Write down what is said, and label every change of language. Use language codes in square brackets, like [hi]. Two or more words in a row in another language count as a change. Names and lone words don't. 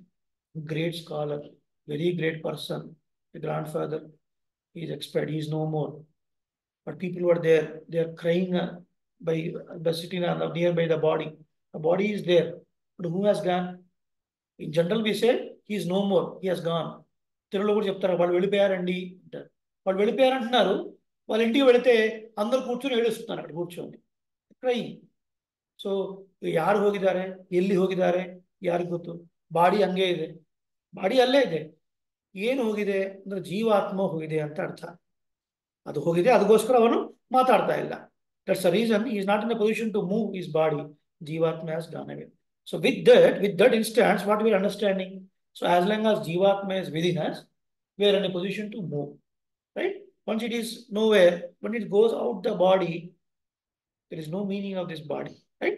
[en] Great scholar, very great person, the grandfather, he is expired, he is no more. But people were there, they are crying by sitting on the nearby the body. The body is there, but who has gone? In general, we say he is no more, he has gone. [te] తెలుగులో కూడా చెప్తారు వాళ్ళు వెళ్ళిపోయారండి అంటారు. వాళ్ళు వెళ్ళిపోయారంటున్నారు, వాళ్ళ ఇంటికి వెళితే అందరు కూర్చొని ఏడుస్తున్నారు అక్కడ కూర్చొని ಕ್ರೈಯಿಂಗ್. [kn] ಸೊ ಯಾರು ಹೋಗಿದ್ದಾರೆ, ಎಲ್ಲಿ ಹೋಗಿದ್ದಾರೆ, ಯಾರಿಗೆ ಗೊತ್ತು? ಬಾಡಿ ಹಂಗೆ ಇದೆ, ಬಾಡಿ ಅಲ್ಲೇ ಇದೆ. ಏನು ಹೋಗಿದೆ ಅಂದ್ರೆ ಜೀವಾತ್ಮ ಹೋಗಿದೆ ಅಂತ ಅರ್ಥ. ಅದು ಹೋಗಿದೆ, ಅದಕ್ಕೋಸ್ಕರ ಅವನು ಮಾತಾಡ್ತಾ ಇಲ್ಲ. [en] that's the reason he is not in a position to move his body. Jivatma has gone away. So with that instance, what we are understanding? So as long as Jivatma is within us, we are in a position to move, right? Once it is nowhere, when it goes out the body, there is no meaning of this body, right?